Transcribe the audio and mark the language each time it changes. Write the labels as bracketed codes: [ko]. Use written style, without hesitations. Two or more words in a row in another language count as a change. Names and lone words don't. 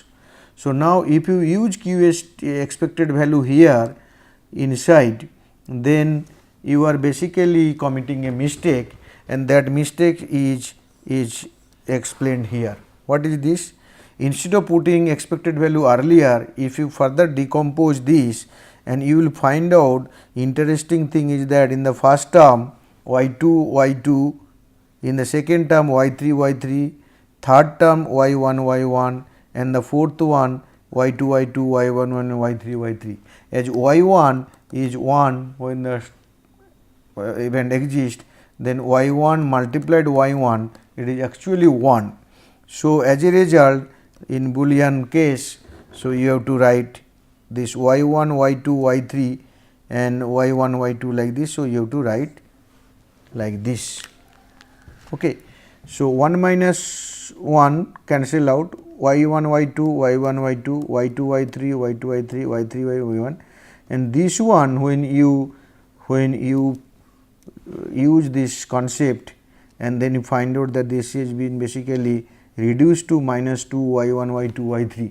[en] So, now if you use QST expected value here inside, then you are basically committing a mistake, and that mistake is explained here. What is this? Instead of putting expected value earlier, if you further decompose this, and you will find out interesting thing is that in the first term y2 y2, in the second term y3 y3, third term y1 y1, and the fourth one y2 y2, y1 1, y3 y3. As y1 is 1 when the event exists, then y1 multiplied y1, it is actually 1. So, as a result, in Boolean case, so you have to write this y1 y2 y3 and y1 y2 like this. So, you have to write like this. Okay. So, 1 minus 1 cancel out, y1 y2 y1 y2 y2 y3 y2 y3 y3 y1, and this one when you use this concept and then you find out that this has been basically reduced to minus 2 y1 y2 y3.